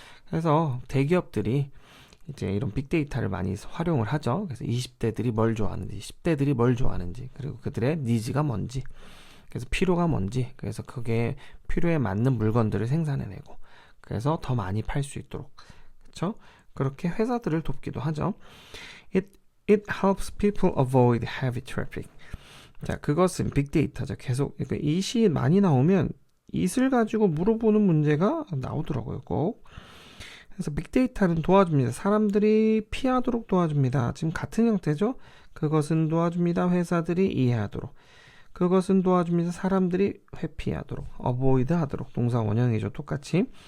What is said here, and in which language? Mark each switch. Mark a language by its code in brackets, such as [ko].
[ko] 그래서 대기업들이 이제 이런 빅데이터를 많이 활용을 하죠. 그래서 20대들이 뭘 좋아하는지, 10대들이 뭘 좋아하는지, 그리고 그들의 니즈가 뭔지, 그래서 필요가 뭔지, 그래서 그게 필요에 맞는 물건들을 생산해내고, 그래서 더 많이 팔 수 있도록, 그렇죠? 그렇게 회사들을 돕기도 하죠. [en] It helps people avoid heavy traffic. [ko] 자, 그것은 빅데이터죠. 계속 그러니까 it이 많이 나오면 it을 가지고 물어보는 문제가 나오더라고요. 꼭. 그래서 빅데이터는 도와줍니다. 사람들이 피하도록 도와줍니다. 지금 같은 형태죠. 그것은 도와줍니다. 회사들이 이해하도록. 그것은 도와줍니다. 사람들이 회피하도록. avoid 하도록. 동사 원형이죠. 똑같이.